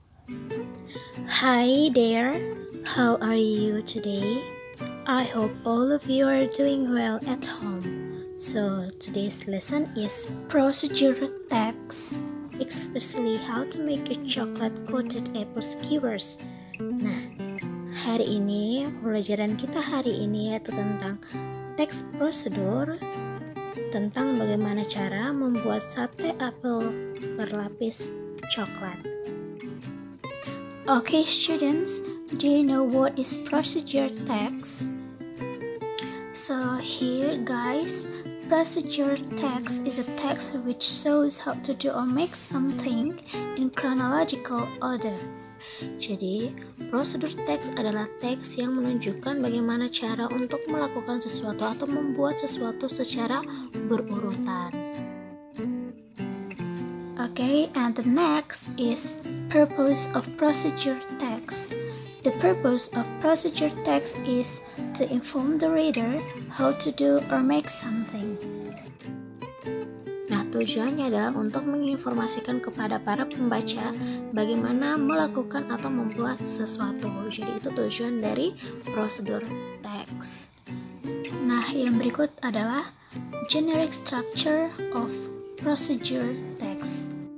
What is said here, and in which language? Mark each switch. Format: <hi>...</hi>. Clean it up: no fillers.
<en>Hi there, how are you today? I hope all of you are doing well at home. So, today's lesson is procedure text, especially how to make a chocolate coated apple skewers.</en> <id>Nah, hari ini pelajaran kita hari ini yaitu tentang teks prosedur, tentang bagaimana cara membuat sate apel berlapis coklat.</id> <en>Okay, students, do you know what is procedure text? So here, guys, procedure text is a text which shows how to do or make something in chronological order.</en> <id>Jadi, prosedur teks adalah teks yang menunjukkan bagaimana cara untuk melakukan sesuatu atau membuat sesuatu secara berurutan.</id> <en>Okay, and the next is purpose of procedure text. The purpose of procedure text is to inform the reader how to do or make something.</en> <id>Nah, tujuannya adalah untuk menginformasikan kepada para pembaca bagaimana melakukan atau membuat sesuatu. Jadi itu tujuan dari prosedur teks. Nah, yang berikut adalah</id> <en>generic structure of procedure text.</en>